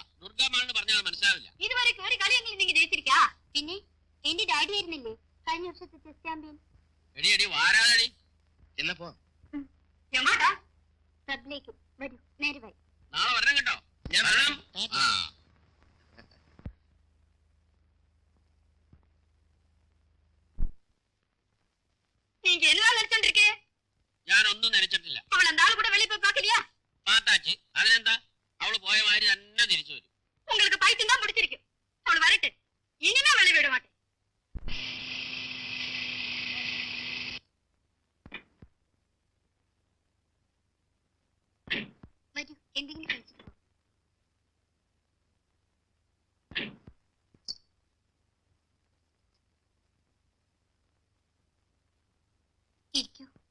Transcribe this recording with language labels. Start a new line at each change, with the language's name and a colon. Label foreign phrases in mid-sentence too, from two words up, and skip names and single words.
Malayalam: ദുർഗമാണെന്ന് പറഞ്ഞാൽ മനസ്സിലാവില്ല. ഇതുവരെ ഒരു കളിയെങ്കിലും നിങ്ങൾ ജയിച്ചിരിക്കാ. പിന്നെ എന്റെ ഡാഡി ആയിരുന്നില്ലേ കഴിഞ്ഞ വർഷത്തെ ചെസ് ചാമ്പ്യൻ? എടി എടി വാരാതടി. എന്നപ്പോ എങ്ങോട്ടാ? ക്ലബിലേക്ക് വരൂ, നേരെ വൈ. നാളെ വരണം കേട്ടോ. ഞാൻ വരണം. ആ,
Tamil: நீங்க என்ன நினைச்சிட்டு
Malayalam: ഞാനൊന്നും നനച്ചിട്ടില്ല.
Tamil: அவள அந்த ஆளு கூட வெளிய போய் பார்க்கலையா?
Malayalam: പാത്താച്ച് അതിനെന്താ, അവള് പോയ മാതിരി തന്നെ തിരിച്ചു വരും.
Tamil: உங்களுக்கு பைத்தியம் தான் பிடிச்சிருக்கு. அவள வரட்டு, இனிமே வெளிய விட மாட்டேன்.
Malayalam: വരൂ, എന്തെങ്കിലും കഴിച്ചിട്ട് പോ. ഇരിക്കൂ.